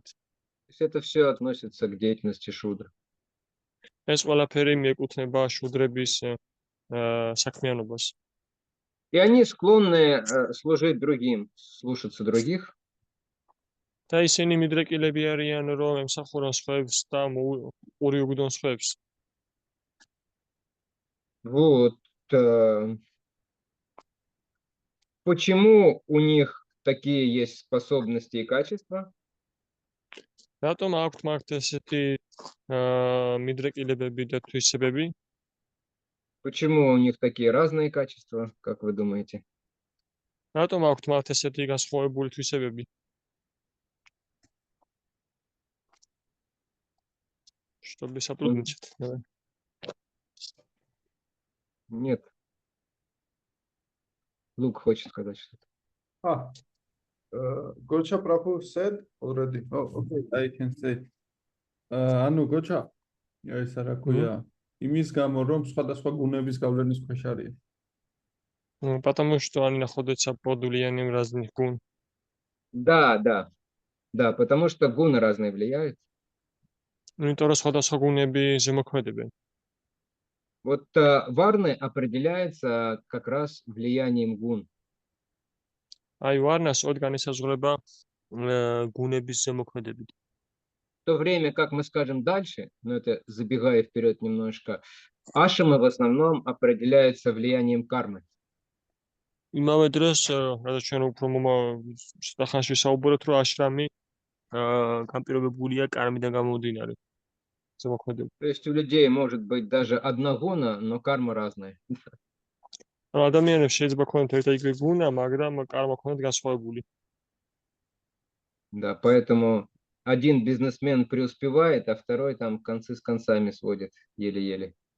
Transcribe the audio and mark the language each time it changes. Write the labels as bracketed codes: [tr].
[ru] То есть это все относится к деятельности шудр. [ka] ეს ყველაფერი მიეკუთვნება შუდრების საქმიანობას. [ru] И они склонны служить другим, слушаться других. [ka] და ისინი მიდრეკილები არიან, რომ ემსახურონ სხვებს და უგდონ სხვებს. [ru] Вот. Почему у них такие есть способности и качества? [ka] რატომ აქვთ მათ ესეთი მიდრეკილებები და თვისებები? [ru] Почему у них такие разные качества, как вы думаете? [ka] რატომ აქვთ მათ ესეთი განსხვავებული თვისებები? [ru] Чтобы сотрудничать. Давай. Нет. Лук хочет сказать что-то. [en] Gocha Prabhu said already. Oh, okay, I can say. [ka] ანუ Gocha, ეს რა ქვია, იმის გამო რომ სხვადასხვა გუნების გავლენის ქვეშ არის. [ru] Ну, потому что они находятся под влиянием разных гун. Да, потому что гуны разные влияют. [ka] Ну, იმიტომ რომ სხვადასხვა გუნები ზემოქმედებენ. [ru] Вот варны определяется как раз влиянием гун. [ka] აი, ვარნას ოდგან ესაზღვრება გუნების ზემოქმედებით. [ru] В то время как мы скажем дальше, но это забегая вперед немножко, ашамы в основном определяются влиянием кармы. [ka] იმავე დროს, რადგან ჩვენ უფრო შეთანხმებას ვისაუბროთ, რომ აშრამი განპირობებულია კარმიდან გამომდინარე ზემოქმედებით. [ru] То есть у людей может быть даже одна гуна, но карма разная. [ka] ანუ ადამიანებს შეიძლება ქონდეთ ერთ და იგივე გუნა, მაგრამ კარმა ქონდეთ განსხვავებული. [ru] Да, поэтому один бизнесмен преуспевает, а второй там концы с концами сводит еле-еле.